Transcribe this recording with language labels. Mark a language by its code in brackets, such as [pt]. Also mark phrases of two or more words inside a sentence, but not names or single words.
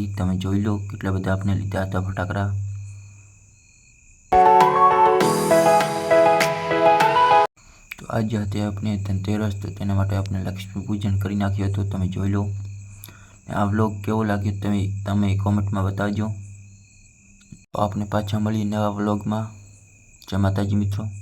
[gu] તમે જોઈ લો કેટલા બધા આપણે લીધા હતા ફટાકડા। તો આજે હતી આપણે ધનતેરસ, તો તેના માટે આપણે લક્ષ્મી પૂજન કરી નાખ્યું હતું। તમે જોઈ લો। આ વ્લોગ કેવો લાગ્યો તમે કોમેન્ટમાં બતાવજો। તો આપણે પાછા મળીએ નવા વ્લોગ માં। [hi] जय माताजी मित्रों।